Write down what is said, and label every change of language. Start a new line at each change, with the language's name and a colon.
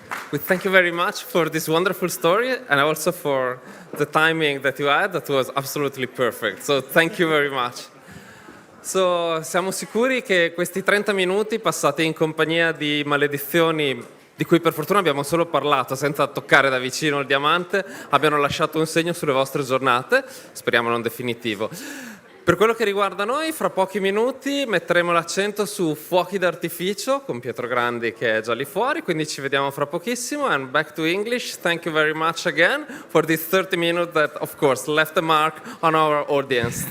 English: We thank you very much for this wonderful story, and also for the timing that you had. That was absolutely perfect. So thank you very much.
Italian: So, siamo sicuri che questi 30 minuti passati in compagnia di maledizioni, di cui per fortuna abbiamo solo parlato senza toccare da vicino il diamante, abbiano lasciato un segno sulle vostre giornate, speriamo non definitivo. Per quello che riguarda noi, fra pochi minuti metteremo l'accento su fuochi d'artificio con Pietro Grandi, che è già lì fuori, quindi ci vediamo fra pochissimo.
English: And back to English, thank you very much again for this 30 minutes that, of course, left a mark on our audience.